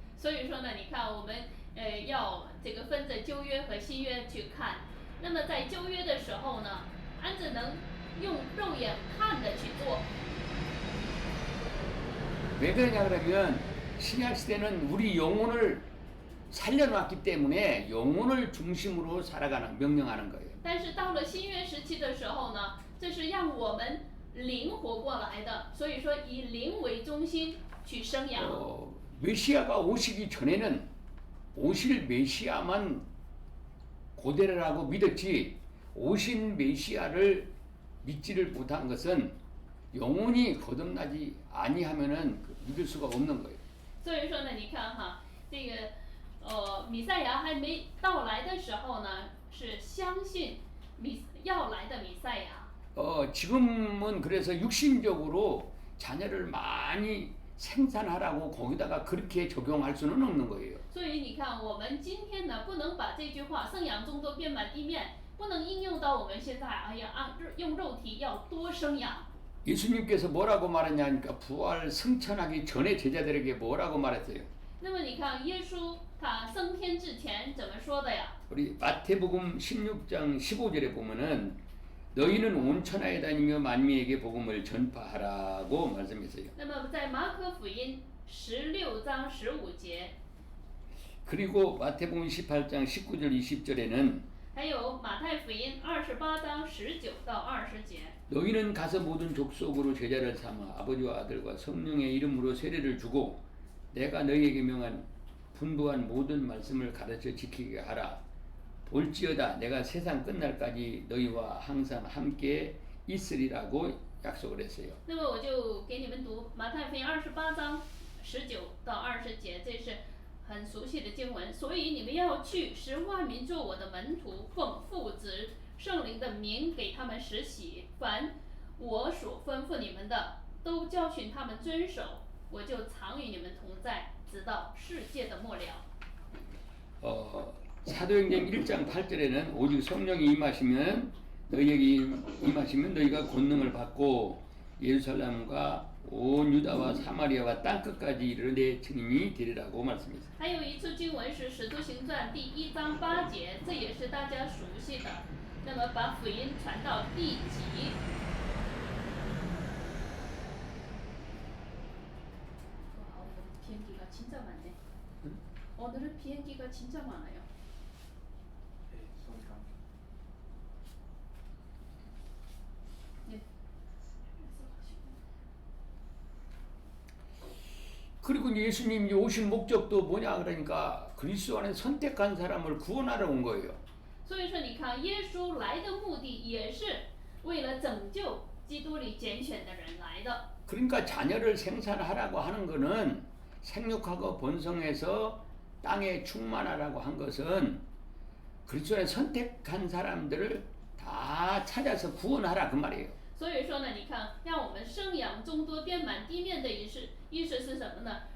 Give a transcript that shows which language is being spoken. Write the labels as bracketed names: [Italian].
[Chinese] 所以说呢，你看我们要这个分着旧约和新约去看。那么在旧约的时候呢，按着能用肉眼看的去做。 [Korean] 왜 그러냐 그러면 신약 시대는 우리 영혼을 살려놨기 때문에 영혼을 중심으로 살아가는 명령하는 거예요. [Chinese] 但是到了新约时期的时候呢，这是让我们灵活过来的，所以说以灵为中心去生养。 [Korean] 메시아가 오시기 전에는 오실 메시아만 고대라고 믿었지 오신 메시아를 믿지를 못한 것은 영혼이 거듭나지 아니하면은 믿을 수가 없는 거예요. [Chinese] 所以说呢，你看哈，这个弥赛亚还没到来的时候呢，是相信要来的弥赛亚。 [Korean] 지금은 그래서 육신적으로 자녀를 많이 생산하라고 거기다가 그렇게 적용할 수는 없는 거예요. [Chinese] 所以你看，我们今天呢，不能把这句话“生养众多，遍满地面”不能应用到我们现在。哎呀，用肉体要多生养。 [Korean] 예수님께서 뭐라고 말했냐니까 부활 승천하기 전에 제자들에게 뭐라고 말했어요? [Chinese] 那么你看，耶稣他升天之前怎么说的呀？ [Korean] 우리 마태복음 16장 15절에 보면은 너희는 온 천하에 다니며 만민에게 복음을 전파하라고 말씀했어요. [Chinese] 那么在马可福音16章15节， [Korean] 그리고 마태복음 18장 19절 20절에는 [Chinese] 还有马太福音28章19到20节。 [Korean] 너희는 가서 모든 족속으로 제자를 삼아 아버지와 아들과 성령의 이름으로 세례를 주고 내가 너희에게 명한 분부한 모든 말씀을 가르쳐 지키게 하라. 볼지어다 내가 세상 끝날까지 너희와 항상 함께 있으리라고 약속을 했어요. [Chinese] 那么我就给你们读马太福音28章19到20节，这是很熟悉的经文。所以你们要去，使万民做我的门徒，奉父子圣灵的名给他们施洗，凡我所吩咐你们的，都教训他们遵守。我就常与你们同在，直到世界的末了。 [Korean] 사도행전 1장 8절에는 오직 성령이 임하시면 너희가 권능을 받고 예루살렘과 온 유다와 사마리아와 땅끝까지 이르러 내 증인이 되리라고 말씀했습니다. [Chinese] 还有一处经文是《使徒行传》第1章8节，这也是大家熟悉的。那么把福音传到地极。 [Korean] 와, 오늘 비행기가 진짜 많네. 오늘은 비행기가 진짜 많아요. 네. 그리고 예수님이 오신 목적도 뭐냐 그러니까 그리스도 안에 선택한 사람을 구원하러 온 거예요. [Chinese] 所以说，你看，耶稣来的目的也是为了拯救基督里拣选的人来的。 [Korean] 그러니까 자녀를 생산하라고 하는 것은 생육하고 번성해서 땅에 충만하라고 한 것은 그리스도에 선택한 사람들을 다 찾아서 구원하라 그 말이에요. [Chinese] 所以说呢，你看，让我们生养众多，遍满地面的意思是什么呢？